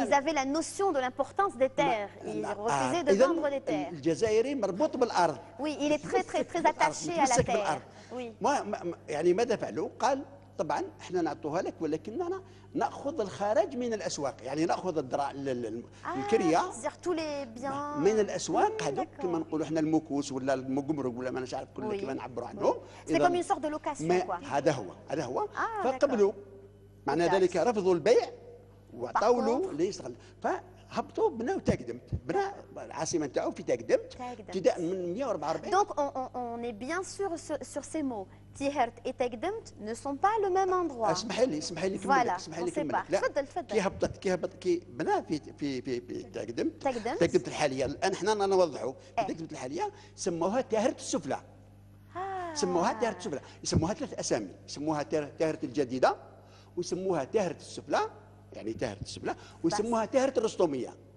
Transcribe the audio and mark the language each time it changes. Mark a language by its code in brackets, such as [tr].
[fr] ils avaient la notion de l'importance des terres. Ils refusaient de vendre des terres. [ar] الجزائري مربوط بالارض. [fr] Oui, il est très attaché à la terre. Oui. [ar] يعني ماذا فعلوا؟ قال طبعا احنا نعطوها لك ولكننا ناخذ الخارج من الاسواق، يعني ناخذ الكريه من الاسواق هذوك كما نقولوا احنا المكوس ولا المقمرق ولا ما نعرف كل كيف نعبروا عنهم. [fr] سي كوم اون سورت دو لوكاسيون كوا. [ar] هذا هو فقبلوا. معنى ذلك رفضوا البيع وعطاو له ليشتغل، فهبطوا بناو تاقدمت، بنى العاصمه نتاعو في تاقدمت ابتداء من 144. [fr] Donc on est bien sûr sur ces mots. Tihert et Taqdemt ne sont pas le même endroit. [ar] اسمحي لي كمل. تفضل. كي بنى في تاقدمت الحاليه. الان احنا نوضحوا تاقدمت الحاليه سموها تهرت السفلى. سموها تهرت السفلى، يسموها 3 اسامي، يسموها تهرت الجديده ويسموها تهرت السفلى، يعني تهرت السفلى، ويسموها تهرت الرستوميه.